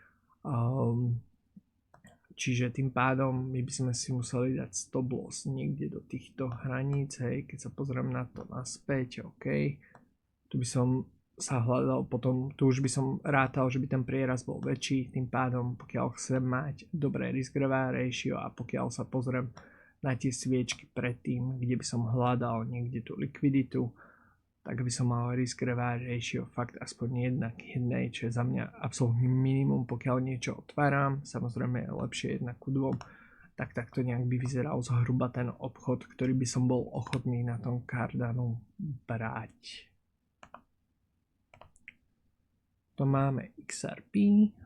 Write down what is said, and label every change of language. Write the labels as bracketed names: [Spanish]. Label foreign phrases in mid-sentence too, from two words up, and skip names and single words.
[Slovak] Čiže tým pádom my by sme si museli dať [English] stop loss [Slovak] niekde do týchto hraníc, hej, keď sa pozriem na to naspäť, OK. Tu by som sa hľadal potom, tu už by som rátal, že by ten prieraz bol väčší, tým pádom pokiaľ chcem mať dobré [English] risk-reward ratio [Slovak] a pokiaľ sa pozriem na tie sviečky predtým, kde by som hľadal niekde tú likviditu, tak by som mal [English] risk-reward ratio [Slovak] fakt aspoň 1:1, čo je za mňa absolútne minimum, pokiaľ niečo otváram. Samozrejme je lepšie 1:2, tak takto nejak by vyzeral zhruba ten obchod, ktorý by som bol ochotný na tom Cardanu brať. To máme XRP.